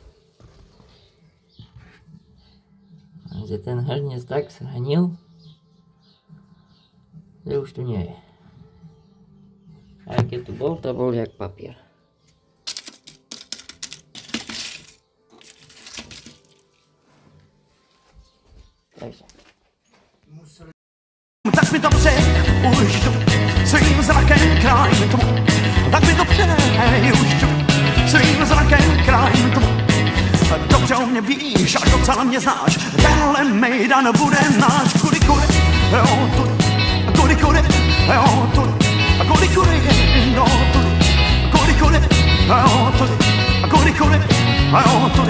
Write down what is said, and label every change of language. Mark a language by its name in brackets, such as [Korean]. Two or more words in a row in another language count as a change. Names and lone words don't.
[Slovak] Takže ten hrniec tak zhrnil, že už tu nie je. Aj keď tu bol, to bol jak papier. Takže. [Czech] Tak mi to přeji, už jdu svým zrakem krajím tmu. Tak mi to přeji, už jdu svým zrakem krajím tmu. Dobře o mě víš a docela mě znáš, tenhle mejdan bude náš. Kudy, kudy, jo, tudy, kudy, kudy, jo, tudy, kudy, kudy, no, tudy, kudy, kudy, jo, tudy, kudy, kudy, jo, tudy.